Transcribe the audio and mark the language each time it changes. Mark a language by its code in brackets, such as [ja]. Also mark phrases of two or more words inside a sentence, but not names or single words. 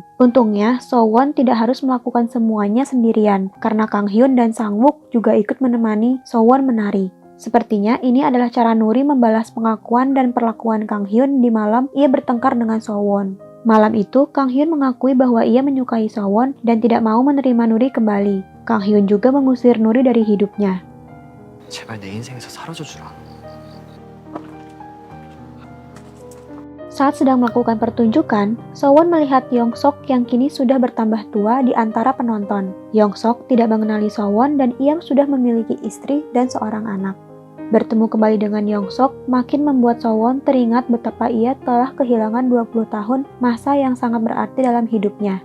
[id] Untungnya, Sowon tidak harus melakukan semuanya sendirian, karena Kang Hyun dan Sang-wook juga ikut menemani Sowon menari. Sepertinya ini adalah cara Nuri membalas pengakuan dan perlakuan Kang Hyun di malam ia bertengkar dengan Sowon. Malam itu, Kang Hyun mengakui bahwa ia menyukai Sowon dan tidak mau menerima Nuri kembali. Kang Hyun juga mengusir Nuri dari hidupnya. [ko] 제발 내 인생에서 사라져주라. [id] Saat sedang melakukan pertunjukan, Sowon melihat Yongsok yang kini sudah bertambah tua di antara penonton. Yongsok tidak mengenali Sowon dan ia sudah memiliki istri dan seorang anak. Bertemu kembali dengan Yongsok makin membuat Sowon teringat betapa ia telah kehilangan 20 tahun masa yang sangat berarti dalam hidupnya.